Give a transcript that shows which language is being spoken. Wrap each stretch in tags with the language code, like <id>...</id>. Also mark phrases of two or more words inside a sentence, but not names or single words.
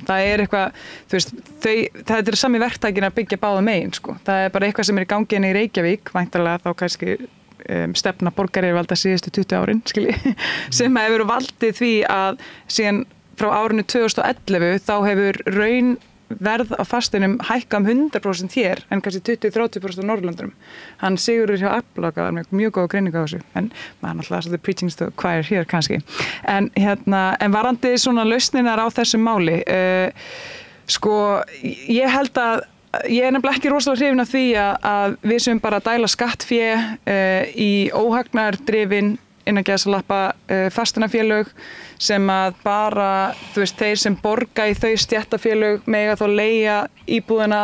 <is>Það er eitthvað, það er sami verktakinn að byggja báða megin, það er bara eitthvað sem er í gangi í Reykjavík, væntanlega þá kannski stefna borgaryfirvalda síðustu 20 árin, sem hefur valdið því að síðan frá árinu 2011 þá hefur verð á fasteinum hækka 100% hér en kannski 20-30% á Norðurlöndunum. Hann Sigurður hjá Aflaga var mjög góð greining á þessu en maður náttúrulega svolítið</is> <en>preaching to the choir</en> <is>hér kannski. En varandi svona lausninar á þessu máli Sko, ég held að ég nefnilega ekki rosalega hrifin af því að við sem bara dæla skattfé í óhagnardrifin innan gæsalappa fastunafélög sem að bara, þú veist, þeir sem borga í þau stéttarfélög mega þá leigja íbúðina</is>